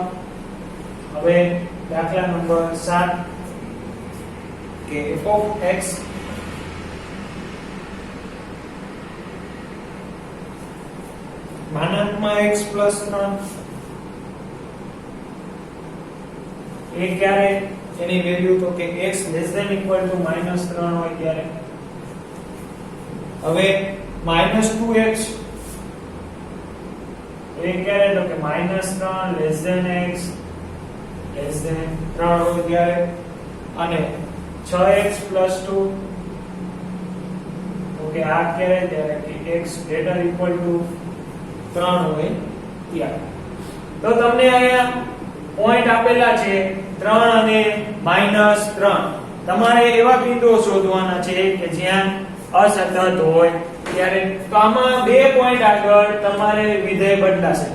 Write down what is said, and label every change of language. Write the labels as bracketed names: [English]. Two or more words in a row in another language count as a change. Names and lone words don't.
[Gujarati] હવે દાખલા નંબર 7 કે [English] f of x [Gujarati] માનાંકમાં [English] x plus 3 [Gujarati] એ ક્યારે એની વેલ્યુ તો કે [English] x less than equal to -3 [Gujarati] હોય ત્યારે. હવે -2x એ ક્યારે તો કે [English] -3 less than x less than 3 [Gujarati] હોય ત્યારે. અને [English] 6x plus 2 [Gujarati] ઓકે આ ક્યારે ત્યારે કે [English] x greater equal to 3 [Gujarati] હોય ત્યારે. તો તમને અહીંયા પોઈન્ટ આપેલા છે 3 અને -3. તમારે એવા બિંદુઓ શોધવાના છે કે જ્યાં અસતત હોય ત્યારે. તો આમાં બે પોઈન્ટ આગળ તમારે વિધેય બદલાશે.